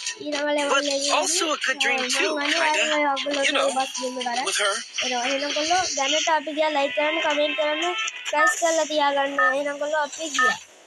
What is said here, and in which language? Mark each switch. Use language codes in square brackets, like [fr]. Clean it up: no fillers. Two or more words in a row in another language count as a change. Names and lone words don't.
[en] But also a good dream too, kinda. You know, with her. [si] එහෙනම් කොල්ලෝ දැනට අපි ගියා ලයික් කරන්න කමෙන්ට් කරන්න ප්‍රයිස් කරලා තියාගන්න. එහෙනම් කොල්ලෝ අපි ගියා.